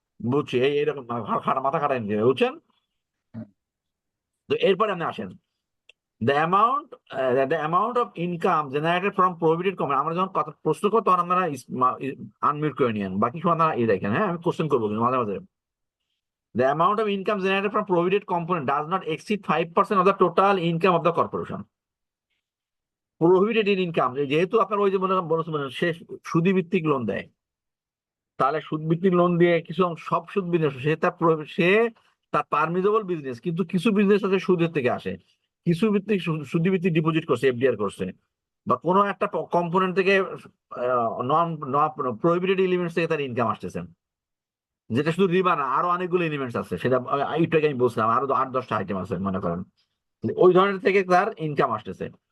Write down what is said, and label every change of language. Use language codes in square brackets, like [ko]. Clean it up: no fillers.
[bn] বুঝছি, এইরকম মাথা খাটাই নিয়ে, বুঝছেন। তো এরপরে আপনি আসেন, [en] The amount of income generated from provident company. [bn] আমরা যখন কথা প্রশ্ন করবো তখন আপনারা আনমিউট করে নিয়েন, বাকি সময় আপনারা দেখেন। হ্যাঁ, আমি কোশ্চেন করবো কিন্তু মাঝে মাঝে। [en] The amount of income generated from provident component does not exceed 5% of the total income of the corporation. [bn] Prohibited income, যেহেতু আপনার ওই যে বলেছেন সে সুদি ভিত্তিক লোন দেয়, তাহলে সুদ ভিত্তিক লোন দিয়ে কিছু সব সুদ বিজনেস, সে তার পারমিজেবল বিজনেস, কিন্তু কিছু বিজনেস আছে সুদের থেকে আসে, কিছু ভিত্তিক সুদি ভিত্তিক ডিপোজিট করছে, এফডিআর করছে, বা কোনো একটা কম্পোনেন্ট থেকে নন প্রহিবিটেড এলিমেন্টস থেকে তার ইনকাম আসতেছে, যেটা শুধু রিবা না, আরো অনেকগুলো এলিমেন্টস আছে, সেটা একটু আগে আমি বলছিলাম, আরো 8-10টা আইটেম আছে মনে করেন, ওই ধরনের থেকে তার ইনকাম আসতেছে।